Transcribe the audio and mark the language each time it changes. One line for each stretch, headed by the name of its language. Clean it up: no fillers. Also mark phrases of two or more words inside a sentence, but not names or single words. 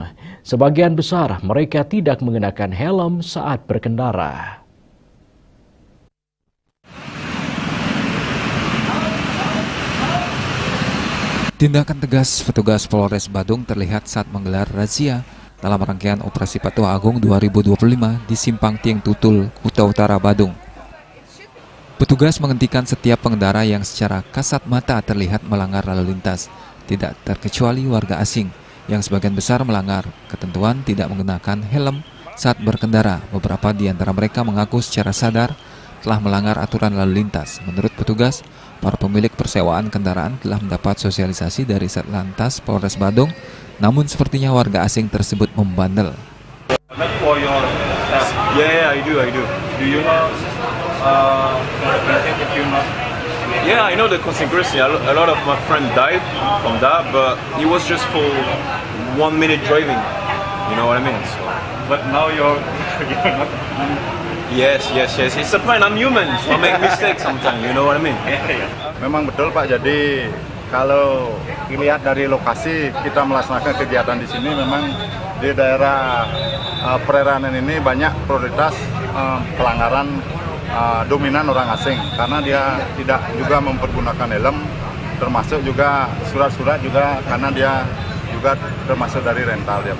Indonesian: Sebagian besar mereka tidak mengenakan helm saat berkendara. Tindakan tegas petugas Polres Badung terlihat saat menggelar razia dalam rangkaian Operasi Patu Agung 2025 di Simpang Tiing Tutul, Kuta Utara, Badung. Petugas menghentikan setiap pengendara yang secara kasat mata terlihat melanggar lalu lintas, tidak terkecuali warga asing yang sebagian besar melanggar ketentuan tidak menggunakan helm saat berkendara. Beberapa di antara mereka mengaku secara sadar telah melanggar aturan lalu lintas. Menurut petugas, para pemilik persewaan kendaraan telah mendapat sosialisasi dari Satlantas Polres Badung, namun sepertinya warga asing tersebut membandel.
English: Yeah, I do. Do you know? Yeah, I know the consequence. A lot of my friends died from that, but it was just for 1 minute driving. You know what I mean? So. But now you're not. Yes. It's a plan. I'm human, so I make mistakes sometimes. You know what I mean?
Indonesian: Memang betul Pak. Jadi kalau dilihat dari lokasi kita melaksanakan kegiatan di sini, memang di daerah perairan ini banyak prioritas pelanggaran dominan orang asing karena dia tidak juga mempergunakan helm, termasuk juga surat-surat juga karena dia juga termasuk dari rental dia.